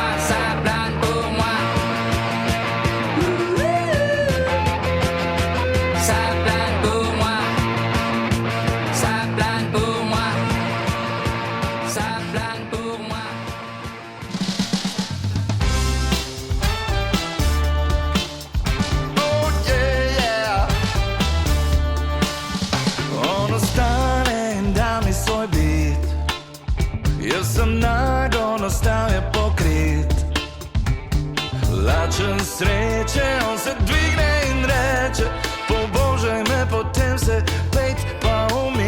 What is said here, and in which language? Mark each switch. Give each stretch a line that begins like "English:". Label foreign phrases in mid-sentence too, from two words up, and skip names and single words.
French: Ça plane pour moi. Ça plane pour moi. Ça plane pour moi. Ça plane pour moi.
English: Oh yeah.
Slovenian: Ono stane in da mi svoj bit. Jaz sem nagon ostal je pokrit. Lačen sreče, on se dvigne in reče: pobožaj me, potem se pejt pa umit.